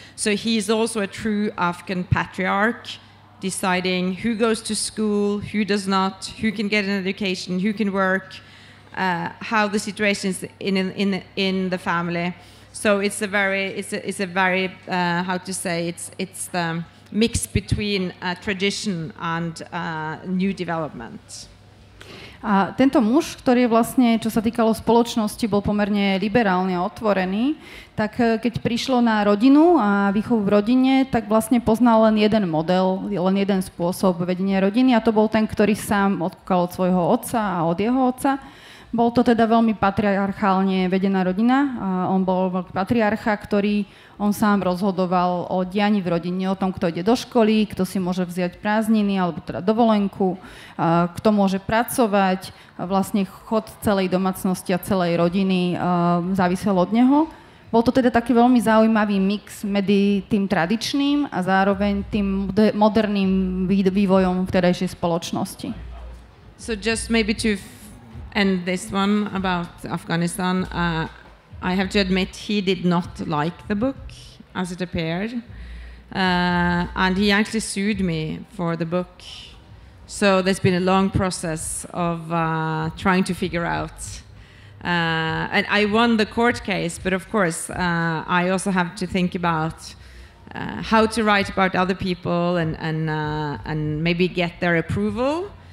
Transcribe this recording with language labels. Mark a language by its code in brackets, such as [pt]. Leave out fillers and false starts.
[en] So he's also a true Afghan patriarch, deciding who goes to school, who does not, who can get an education, who can work, how the situation is in the family. So it's a very how to say, it's the mix between tradition and new development. [sk] A tento muž, ktorý je vlastne, čo sa týkalo spoločnosti, bol pomerne liberálne otvorený, tak keď prišlo na rodinu a výchovu v rodine, tak vlastne poznal len jeden model, len jeden spôsob vedenia rodiny a to bol ten, ktorý sám odkúkal od svojho otca a od jeho otca. Bol to teda veľmi patriarchálne vedená rodina. On bol veľký patriarcha, ktorý on sám rozhodoval o dianí v rodine, o tom, kto ide do školy, kto si môže vziať prázdniny alebo teda dovolenku, kto môže pracovať. Vlastne chod celej domácnosti a celej rodiny závisel od neho. Bol to teda taký veľmi zaujímavý mix medzi tým tradičným a zároveň tým moderným vývojom vtedajšej spoločnosti. [en] So just maybe to end this one about Afghanistan, I have to admit he did not like the book as it appeared, and he actually sued me for the book. So there's been a long process of trying to figure out, and I won the court case, but of course I also have to think about how to write about other people and maybe get their approval.